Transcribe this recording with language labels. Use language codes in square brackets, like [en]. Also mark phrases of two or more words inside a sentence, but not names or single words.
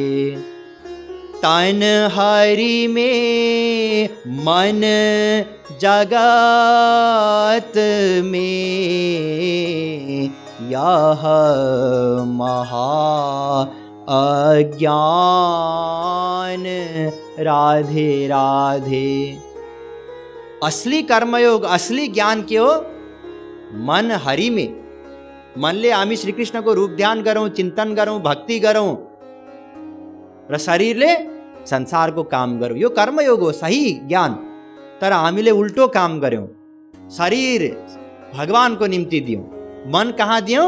[hi] तन हरि में मन जगत में यह महा अज्ञान राधे राधे। [ne] असली कर्मयोग, असली ज्ञान के हो? [hi] मन हरि में, [ne] मनले हामी श्रीकृष्णको रूप ध्यान गरौँ, चिन्तन गरौँ, भक्ति गरौँ, र शरीरले संसारको काम गरौँ। यो कर्मयोग हो, सही ज्ञान। तर हामीले उल्टो काम गर्यौँ। शरीर भगवानको निम्ति दियौँ, मन कहाँ दियौँ?